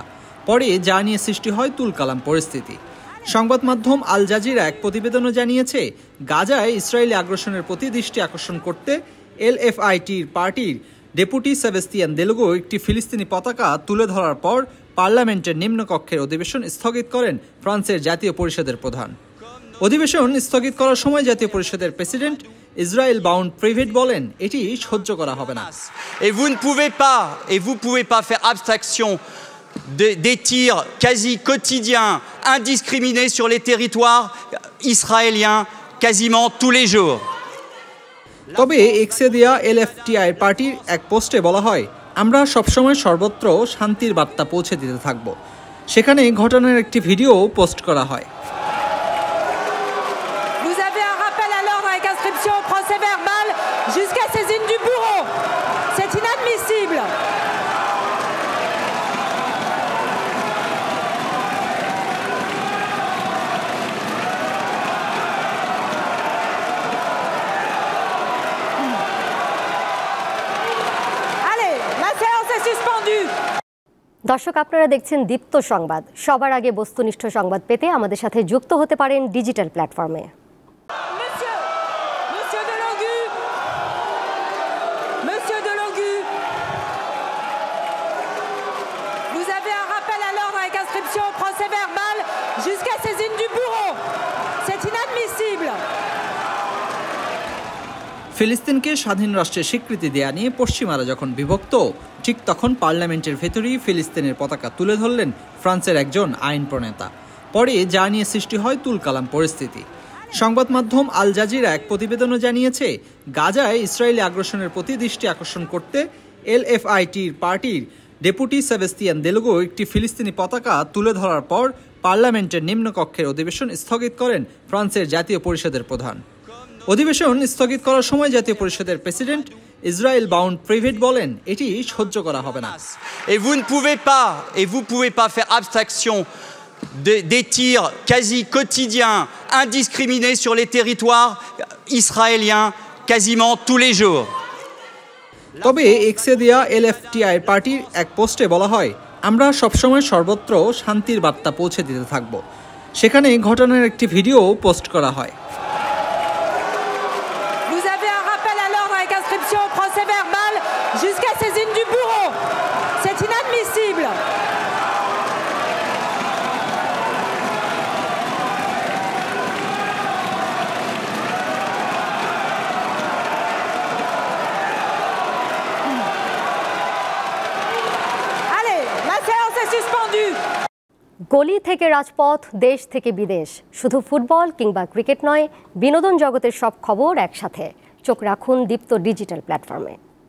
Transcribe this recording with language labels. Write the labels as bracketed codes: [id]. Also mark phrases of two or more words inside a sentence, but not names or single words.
[bn] পরে যা নিয়ে সৃষ্টি হয় তুলকালাম পরিস্থিতি। সংবাদ মাধ্যম আল জাজিরা এক প্রতিবেদনও জানিয়েছে, গাজায় ইসরায়েলি আগ্রাসনের প্রতি দৃষ্টি আকর্ষণ করতে এলএফআইটির পার্টির ডেপুটি সেবাস্তিয়ান দেলগো একটি ফিলিস্তিনি পতাকা তুলে ধরার পর পার্লামেন্টের নিম্নকক্ষের অধিবেশন স্থগিত করেন ফ্রান্সের জাতীয় পরিষদের প্রধান। অধিবেশন স্থগিত করার সময় জাতীয় পরিষদের প্রেসিডেন্ট ইসরায়েল বাউন্ড প্রিভেট বলেন, এটি সহ্য করা হবে না। [fr] Et vous ne pouvez pas faire abstraction des tirs quasi quotidiens, indiscriminés sur les territoires israéliens quasiment tous les jours. [bn] তবে এক্সে দেয়া এলএফটিআই পার্টির এক পোস্টে বলা হয়, আমরা সবসময় সর্বত্র শান্তির বার্তা পৌঁছে দিতে থাকব। সেখানে ঘটনার একটি ভিডিও পোস্ট করা হয়। [fr] Vous avez un rappel à l'ordre avec inscription au procès verbal jusqu'à saisine du bourreau. C'est inadmissible. Allez, la séance est suspendue. [bn] দর্শক, আপনারা দেখছেন দীপ্ত সংবাদ। সবার আগে বস্তুনিষ্ঠ সংবাদ পেতে আমাদের সাথে যুক্ত হতে পারেন [en] digital platform. [fr] Monsieur Delangu, vous avez un rappel à l'ordre avec inscription au procès verbal jusqu'à saisine du bourreau. C'est inadmissible. [bn] ফিলিস্তিনকে স্বাধীন রাষ্ট্রের স্বীকৃতি দেয়া নিয়ে পশ্চিমারা যখন বিভক্ত, ঠিক তখন পার্লামেন্টের ভেতরেই ফিলিস্তিনের পতাকা তুলে ধরলেন ফ্রান্সের একজন আইন প্রণেতা। পরে যা নিয়ে সৃষ্টি হয় তুলকালাম পরিস্থিতি। সংবাদ মাধ্যম আল জাজিরা এক প্রতিবেদনও জানিয়েছে, গাজায় ইসরায়েলি আগ্রাসনের প্রতি দৃষ্টি আকর্ষণ করতে এলএফআইটির পার্টির ডেপুটি সেবাস্তিয়ান দেলগো একটি ফিলিস্তিনি পতাকা তুলে ধরার পর পার্লামেন্টের নিম্নকক্ষের অধিবেশন স্থগিত করেন ফ্রান্সের জাতীয় পরিষদের প্রধান। অধিবেশন স্থগিত করার সময় জাতীয় পরিষদের প্রেসিডেন্ট ইসরায়েল বাউন্ড প্রিভেট বলেন, এটি সহ্য করা হবে না। [fr] Et vous ne pouvez pas faire abstraction des tirs quasi quotidiens, indiscriminés sur les territoires israéliens quasiment tous les jours. [bn] তবে এক্সে দেয়া এলএফটিআই পার্টির এক পোস্টে বলা হয়, আমরা সবসময় সর্বত্র শান্তির বার্তা পৌঁছে দিতে থাকব। সেখানে ঘটনার একটি ভিডিও পোস্ট করা হয়। [fr] Vous avez un rappel à l'ordre avec inscription au procès verbal jusqu'à saisine du bourreau. C'est inadmissible. Allez, la séance est suspendue. [bn] গলি থেকে রাজপথ, দেশ থেকে বিদেশ, শুধু ফুটবল কিংবা ক্রিকেট নয়, বিনোদন জগতের সব খবর একসাথে। চোখ রাখুন দীপ্ত [en] digital platform.